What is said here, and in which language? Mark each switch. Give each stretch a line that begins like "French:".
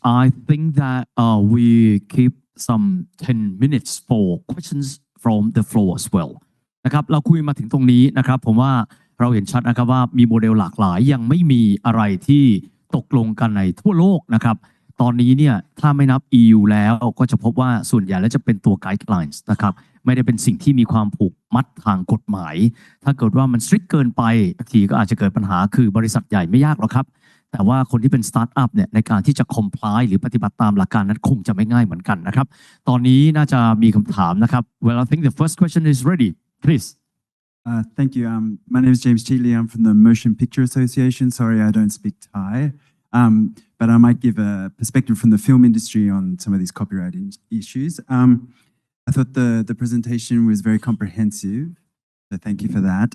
English: I think that we keep some 10 minutes for questions from the floor as well.
Thai: นะครับเราคุยมาถึงตรงนี้นะครับผมว่าเราเห็นชัดนะครับว่ามีโมเดลหลากหลายยังไม่มีอะไรที่ตกลงกันในทั่วโลกนะครับตอนนี้เนี่ยถ้าไม่นับ EU แล้วก็จะพบว่าส่วนใหญ่แล้วจะเป็นตัว guidelines นะครับไม่ได้เป็นสิ่งที่มีความผูกมัดทางกฎหมาย ถ้าเกิดว่ามัน strict เกินไปบางทีก็อาจจะเกิดปัญหาคือบริษัทใหญ่ไม่ยากหรอกครับแต่ว่าคนที่เป็นสตาร์ทอัพเนี่ยในการที่จะ comply หรือปฏิบัติตามหลักการนั้นคงจะไม่ง่ายเหมือนกันนะครับตอนนี้น่าจะมีคำถามนะครับ
English: Well I think the first question is ready please Thank you. My name is James Cheatley. I'm from the Motion Picture Association. Sorry, I don't speak Thai. But I might give a perspective from the film industry on some of these copyright issues. I thought the presentation was very comprehensive. So thank you for that.